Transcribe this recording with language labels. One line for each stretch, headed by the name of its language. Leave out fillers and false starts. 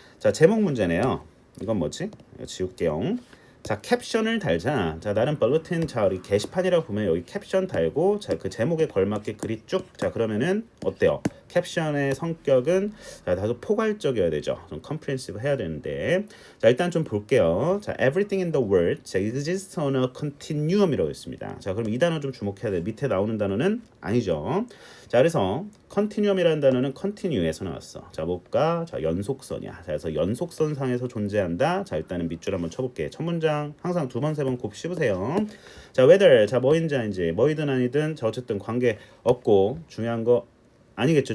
Korean: 자, 제목 문제네요. 이건 뭐지? 이거 지울게요. 자, 캡션을 달자. 자, 나름 벌러틴 자, 우리 게시판이라고 보면 여기 캡션 달고 자, 그 제목에 걸맞게 글이 쭉. 자, 그러면은 어때요? 캡션의 성격은 자, 다소 포괄적이어야 되죠. 좀 컴프렌시브 해야 되는데. 자, 일단 좀 볼게요.
English: 자, everything in the world 자, exists on a continuum이라고
Korean: 있습니다. 자, 그럼 이 단어 좀 주목해야 돼. 밑에 나오는 단어는 아니죠. 자, 그래서 continuum이라는 단어는 continue에서 나왔어. 자, 뭘까? 자, 연속선이야. 자, 그래서 연속선상에서 존재한다. 자, 일단은 밑줄 한번 쳐볼게. 첫 문장 항상 2번, 3번 곱 씹으세요. 자, whether 자, 뭐인지 아닌지 뭐이든 아니든 자, 어쨌든 관계 없고 중요한 거 아니겠죠.